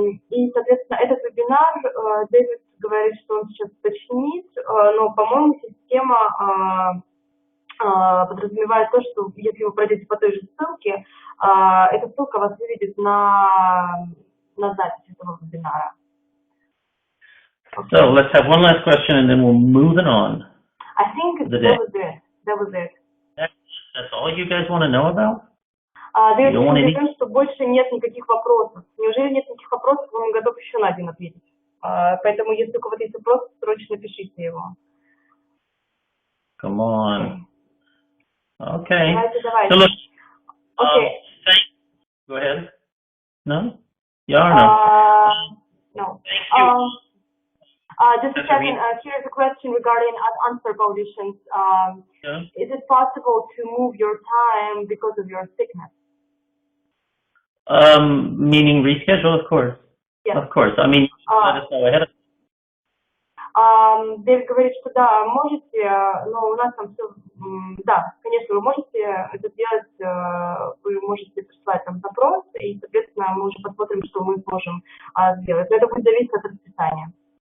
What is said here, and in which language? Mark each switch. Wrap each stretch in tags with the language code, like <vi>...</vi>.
<ru>И, соответственно, этот вебинар, Дэвид говорит, что он сейчас уточнит, но, по-моему, система подразумевает то, что если вы пройдете по той же ссылке, эта ссылка вас выведет на запись этого вебинара.</ru> <en>So let's have one last question, and then we'll move it on. I think that was it. That's all you guys want to know about?</en> <ru>Дэвид говорит, что больше нет никаких вопросов. Неужели нет никаких вопросов? Он готов еще на один ответить. Поэтому, если у кого-то есть вопрос, срочно пишите его.</ru> <en>Come on. Okay.</en> <ru>Давайте.</ru> <en>So look, okay. Go ahead. No? Yeah or no? No. Thank you. Just a second, here's a question regarding answer auditions. Is it possible to move your time because of your sickness? Meaning reschedule, of course. Yes. Of course. I mean, let us know ahead of</en> <ru>Дэвид говорит, что да, можете, но у нас там все, да, конечно, вы можете это сделать, вы можете прислать там запрос, и, соответственно, мы уже посмотрим, что мы сможем сделать. Но это будет зависеть от расписания.</ru>